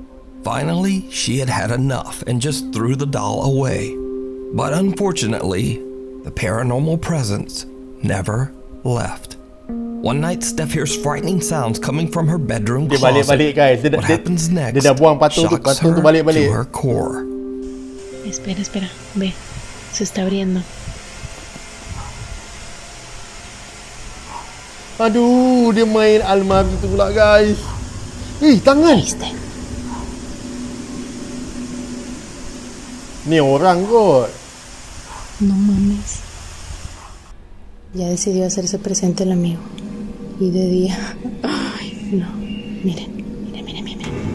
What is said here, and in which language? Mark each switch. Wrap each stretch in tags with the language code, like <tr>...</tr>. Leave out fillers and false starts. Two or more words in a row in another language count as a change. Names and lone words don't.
<en>Finally, she had had enough and just threw the doll away. But unfortunately, the paranormal presence never left. One night, Steph hears frightening sounds coming from her bedroom closet. What happens next shocks her to her core.</en> <es>Espera, espera, ve, se está abriendo.</es> <ms>Aduh, dia main almari tu pula, guys. Tangan. Ni orang kot.</ms> <es>No mames. Ya decidió hacerse presente el amigo. Y de día. Ay, no. Miren, miren, miren, miren.</es>